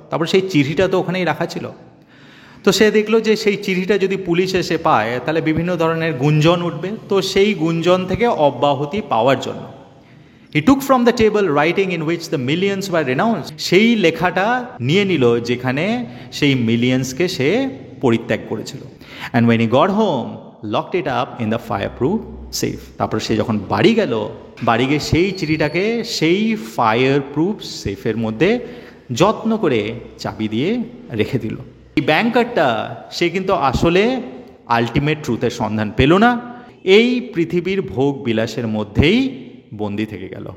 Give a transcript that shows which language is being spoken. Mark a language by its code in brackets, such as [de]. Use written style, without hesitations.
[bn] তারপর সেই চিঠিটা তো ওখানেই রাখা ছিল। তো সে দেখলো যে সেই চিঠিটা যদি পুলিশ এসে পায় তাহলে বিভিন্ন ধরনের গুঞ্জন উঠবে, তো সেই গুঞ্জন থেকে অব্যাহতি পাওয়ার জন্য [en] he took from the table writing in which the millions were renounced. [bn] সেই লেখাটা নিয়ে নিল যেখানে সেই মিলিয়ন্সকে সে পরিত্যাগ করেছিল। [en] and when he got home locked it up in the fireproof safe. [bn] তারপর সে যখন বাড়ি গিয়ে সেই চিঠিটাকে সেই ফায়ারপ্রুফ সেফের মধ্যে যত্ন করে চাবি দিয়ে রেখে দিল। এই ব্যাংকারটা সে কিন্তু আসলে আলটিমেট ট্রুথের সন্ধান পেল না, এই পৃথিবীর ভোগ বিলাসের মধ্যেই বন্দি থেকে গেল।